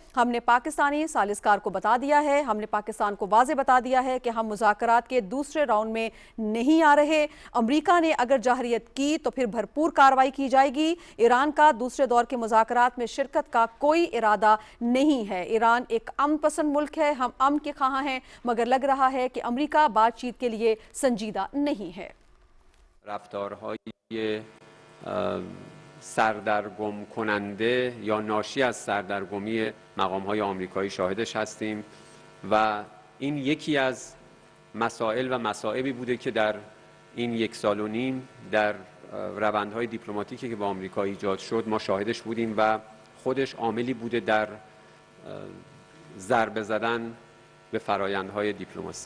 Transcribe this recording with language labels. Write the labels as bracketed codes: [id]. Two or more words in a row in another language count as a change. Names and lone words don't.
[ur] ہم نے پاکستانی ثالث کار کو بتا دیا ہے، ہم نے پاکستان کو واضح بتا دیا ہے کہ ہم مذاکرات کے دوسرے راؤنڈ میں نہیں آ رہے. امریکہ نے اگر جارحیت کی تو پھر بھرپور کارروائی کی جائے گی. ایران کا دوسرے دور کے مذاکرات میں شرکت کا کوئی ارادہ نہیں ہے. ایران ایک امن پسند ملک ہے، ہم امن کے خواہاں ہیں، مگر لگ رہا ہے کہ امریکہ بات چیت کے لیے سنجیدہ نہیں ہے. [fa] رفتارهای سردرگم کننده یا ناشی از سردرگمی مقام‌های آمریکایی شاهدش هستیم و این یکی از مسائل و مصائبی بوده که در این 1 سال و نیم در روندهای دیپلماتیکی که با آمریکا ایجاد شد ما شاهدش بودیم و خودش عاملی بوده در ضربه زدن به فرایندهای دیپلماسی.